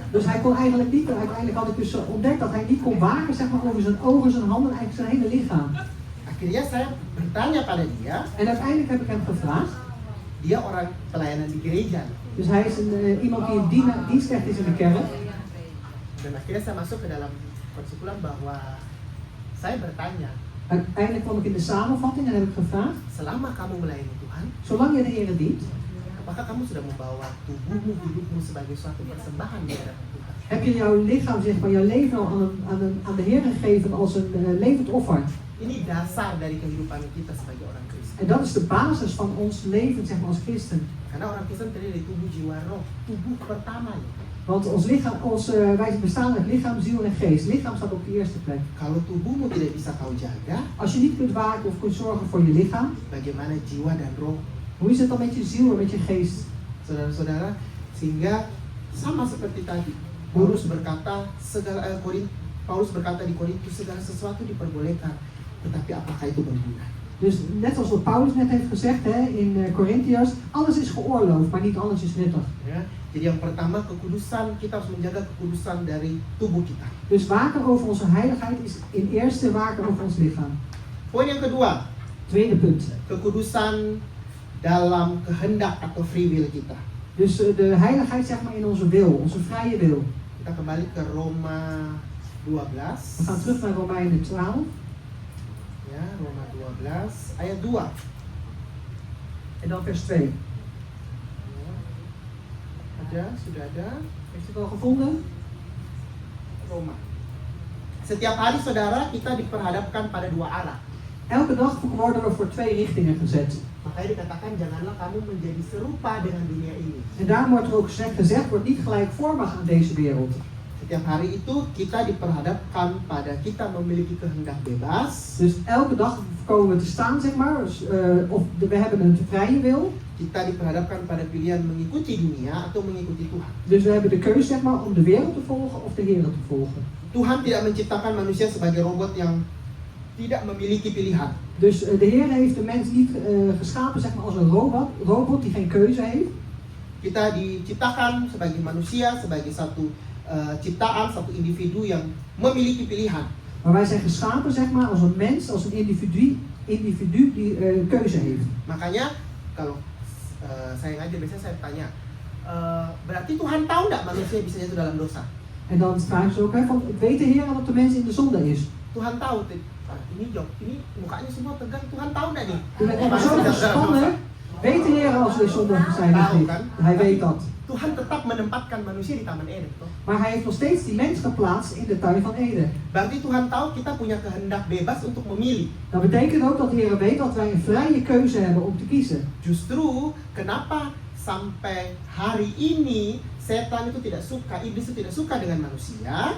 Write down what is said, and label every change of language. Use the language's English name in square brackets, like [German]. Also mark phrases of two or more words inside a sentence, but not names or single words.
[Dutch] Dus hij kon eigenlijk niet, uiteindelijk had ik dus ontdekt dat hij niet kon waken, zeg maar, over zijn ogen, zijn handen, eigenlijk zijn hele lichaam. [Indonesian] Akhirnya saya bertanya pada dia. [Dutch] En uiteindelijk heb ik hem gevraagd. [Indonesian] Dia orang pelayanan di gereja. [Dutch] Dus hij is iemand die in dienstrecht is in de kerk. [Indonesian] Dan akhirnya saya masuk ke dalam kesimpulan bahwa saya bertanya. [Dutch] Uiteindelijk kwam ik in de samenvatting en heb ik gevraagd. [Indonesian] Selama kamu melayani Tuhan, [Dutch] Zolang je de Heer dient, [Indonesian] apakah kamu sudah membawa tubuhmu, hidupmu sebagai suatu persembahan di hadapan Tuhan? [Dutch] heb je jouw lichaam, zeg maar, jouw leven al aan de Heer gegeven als een levend offer. [Indonesian] Ini dasar dari kehidupan kita sebagai orang Kristen. [Dutch] En dat is de basis van ons leven, zeg maar, als christen. [Indonesian] Karena orang Kristen terdiri dari tubuh, jiwa, roh. Tubuh pertama ya. [Dutch] Want ons lichaam, wij bestaan uit lichaam, ziel en geest. Lichaam staat op de eerste plek. [Indonesian] Kalau tubuhmu tidak bisa kau jaga, [Dutch] Als je niet kunt waken of kunt zorgen voor je lichaam, [Indonesian] bagaimana jiwa dan roh? [Dutch] hoe is het dan met je ziel en met je geest? [Indonesian] Saudara-saudara, sehingga sama seperti tadi. Paulus berkata di Korintus segala sesuatu diperbolehkan, tetapi apakah itu berguna? [Dutch] Dus net als wat Paulus net heeft gezegd in Korintiërs, alles is geoorloofd, maar niet alles is nuttig. [Indonesian] Ya, jadi yang pertama kekudusan, kita harus menjaga kekudusan dari tubuh kita. [Dutch] Dus waken over onze heiligheid is in eerste waken over ons lichaam. [Indonesian] Poin yang kedua, [Dutch] Tweede punt. [Indonesian] kekudusan dalam kehendak atau [English] free will [Indonesian] kita. [Dutch] Dus de heiligheid, zeg maar, in onze wil, onze vrije wil. [Indonesian] Kita kembali ke Roma 12. [Dutch] We gaan terug naar Romeinen 12. [Indonesian] Ya, Roma 12 ayat 2. [Dutch] En dan vers 2. [Indonesian] Ada, sudah ada. [Dutch] Heeft u het al gevonden? [Indonesian] Roma. Setiap hari saudara kita diperhadapkan pada dua arah. [Dutch] Elke dag worden we voor twee richtingen gezet. [Indonesian] Makanya dikatakan janganlah kamu menjadi serupa dengan dunia ini. [Dutch] En daarom wordt er ook gezegd, word niet gelijkvormig aan deze wereld. [Indonesian] Setiap hari itu kita diperhadapkan pada kita memiliki kehendak bebas. [Dutch] Dus elke dag komen we te staan, zeg maar, we hebben een vrije wil. [Indonesian] Kita diperhadapkan pada pilihan mengikuti dunia atau mengikuti Tuhan. [Dutch] Dus we hebben de keuze, zeg maar, om de wereld te volgen of de Heer te volgen. [Indonesian] Tuhan tidak menciptakan manusia sebagai robot yang tidak memiliki pilihan. [Dutch] Dus de Heer heeft de mens niet geschapen, zeg maar, als een robot die geen keuze heeft. [Indonesian] Kita diciptakan sebagai manusia, sebagai satu ciptaan, satu individu yang memiliki pilihan. [Dutch] Maar wij zijn geschapen, zeg maar, als een mens, als een individu die keuze heeft. [Indonesian] Makanya kalau saya ngajar biasanya saya tanya, berarti Tuhan tahu nggak manusia bisa jatuh dalam dosa? [Dutch] En dan vragen ze ook, hè, van, weet de Heer dat de mens in de zonde is? [Indonesian] Tuhan tahu, ini mukanya semua tegang, Tuhan tahu nggak nih? [Dutch] U bent echt zo gespannen. Weet de Heer als we zondig zijn of niet? Hij weet dat. [Indonesian] Tuhan tetap menempatkan manusia di Taman Eden. [Dutch] Maar hij heeft nog steeds die mens geplaatst in de tuin van Eden. [Indonesian] Berarti Tuhan tahu kita punya kehendak bebas untuk memilih. [Dutch] Dat betekent ook dat de Heer weet dat wij een vrije keuze hebben om te kiezen. [Indonesian] Justru kenapa sampai hari ini setan itu tidak suka, iblis itu tidak suka dengan manusia?